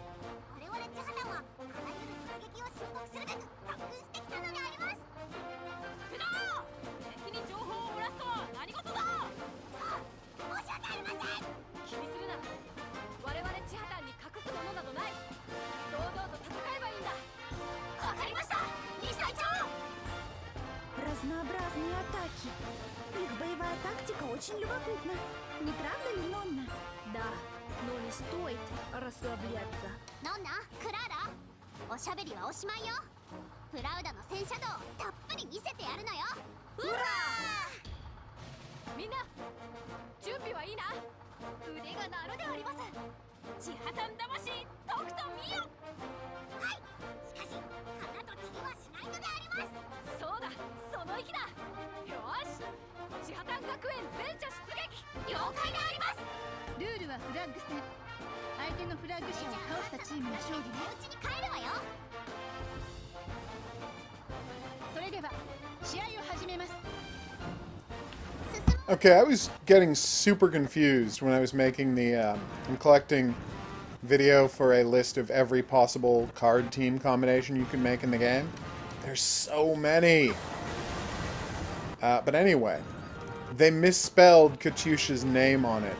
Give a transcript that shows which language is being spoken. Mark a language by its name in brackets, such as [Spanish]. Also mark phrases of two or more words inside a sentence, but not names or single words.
[Japanese] 我々千畑はあらゆる突撃を習得するべく特訓してきたのであります。福田、敵に情報を漏らすとは何事だ。申し訳ありません。気にするな。我々千畑に隠すものなどない。堂々と戦えばいいんだ。わかりました、西隊長。 [Russian] Разнообразные атаки. Их боевая тактика очень любопытна. Не правда ли, Нонна? Да, но не стоит расслабляться. [Japanese] ノンナ、クラーラ、おしゃべりはおしまいよ。プラウダの戦車道をたっぷり見せてやるのよ。うわみんな準備はいいな。腕が鳴るであります。千畑魂とくと見よ。はい、しかし花とちぎはしないのであります。そうだ、その意気だ。よし、千畑学園全車出撃。了解であります。ルールはフラッグ戦。相手のフラッグ車を倒したチームの勝利ね。うちに帰るわよ。それでは試合を始めます。 [English] Okay, I was getting super confused when I was making the, I'm collecting video for a list of every possible card team combination you can make in the game. There's so many! But anyway, they misspelled Katyusha's name on it.